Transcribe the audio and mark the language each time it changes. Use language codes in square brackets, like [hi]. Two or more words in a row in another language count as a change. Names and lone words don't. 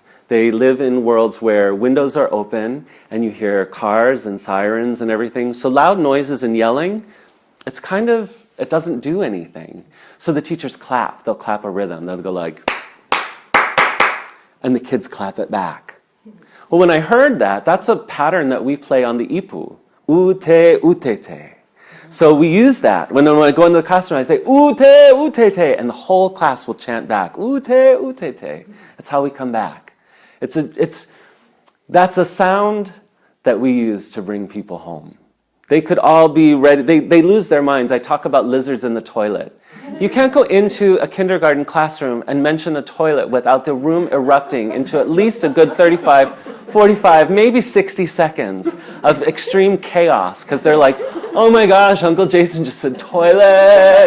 [en] They live in worlds where windows are open and you hear cars and sirens and everything. So loud noises and yelling, it doesn't do anything. So the teachers clap. They'll clap a rhythm. They'll go like, and the kids clap it back. Well, when I heard that, that's a pattern that we play on the ipu. U-te, u-te-te. So we use that. When I go into the classroom, I say, u-te, u-te-te, and the whole class will chant back, u-te, u-te-te. That's how we come back. That's a sound that we use to bring people home. They could all be ready. They lose their minds. I talk about lizards in the toilet. You can't go into a kindergarten classroom and mention a toilet without the room erupting into at least a good 35, 45, maybe 60 seconds of extreme chaos, because they're like, "Oh my gosh, Uncle Jason just said toilet.